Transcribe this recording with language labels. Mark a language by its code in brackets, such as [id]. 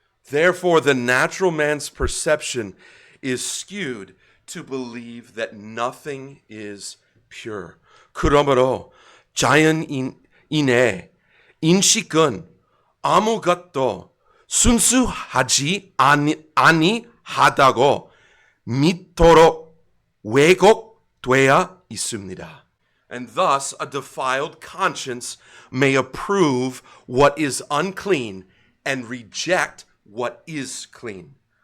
[en] Therefore, the natural man's perception is skewed to believe that nothing is pure. [ko] 그러므로 자연인의 인식은 아무것도 순수하지 아니하다고 믿도록 왜곡되어 있습니다. [en] And thus, a defiled conscience may approve what is unclean and reject what is clean.